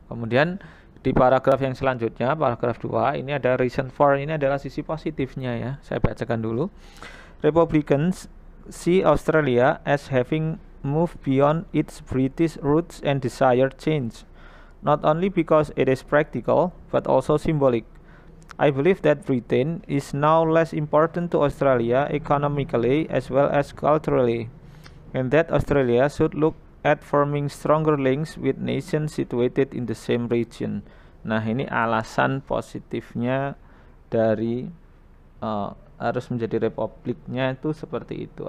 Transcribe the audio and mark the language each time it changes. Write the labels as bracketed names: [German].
[Indonesian] Kemudian di paragraf yang selanjutnya, paragraf 2, ini ada reason for, ini adalah sisi positifnya ya. Saya bacakan dulu. [English] Republicans see Australia as having moved beyond its British roots and desire change. Not only because it is practical, but also symbolic. I believe that Britain is now less important to Australia economically as well as culturally, and that Australia should look at forming stronger links with nations situated in the same region. [Indonesian] Nah, ini alasan positifnya dari harus menjadi republiknya itu seperti itu.